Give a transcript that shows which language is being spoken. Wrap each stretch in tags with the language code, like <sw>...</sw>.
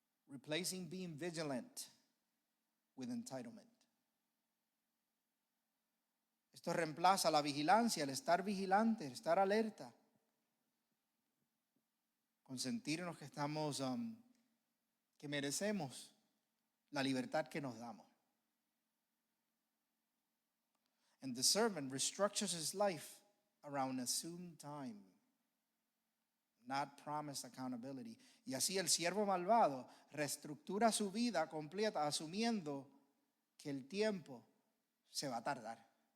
<en>Replacing being vigilant with entitlement.</en> <es>Esto reemplaza la vigilancia, el estar vigilante, el estar alerta, con sentirnos que estamos, que merecemos la libertad que nos damos.</es> <en>And the servant restructures his life around assumed time, not promised accountability.</en> <es>Y así el siervo malvado reestructura su vida completa asumiendo que el tiempo se va a tardar.</es>